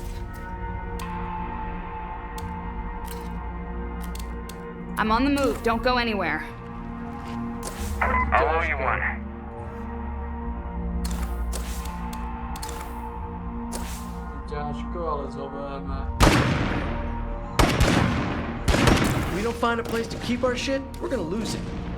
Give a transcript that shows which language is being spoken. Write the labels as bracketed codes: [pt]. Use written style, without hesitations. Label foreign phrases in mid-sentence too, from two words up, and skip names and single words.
[en] I'm on the move. Don't go anywhere. I'll owe you one. [sk] Ťažko, ale zoberieme. [en] If we don't find a place to keep our shit, we're gonna lose it.